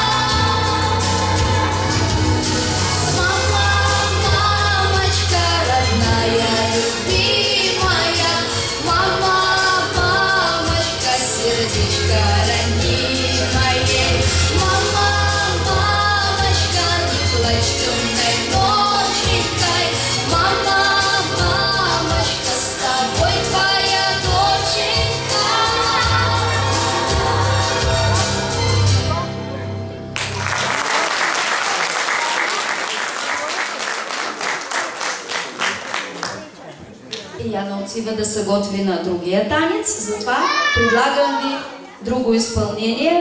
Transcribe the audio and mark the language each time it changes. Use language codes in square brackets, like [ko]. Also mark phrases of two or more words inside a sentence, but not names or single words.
[ru] Мама, мамочка родная, любимая, мама, мамочка, сердечко ранимое, мама, мамочка, не плачь темной ноченькой, мама, мамочка, с тобой твоя доченька. [bg] Яна отива да се готви на другия танец, затова предлагам ви друго изпълнение.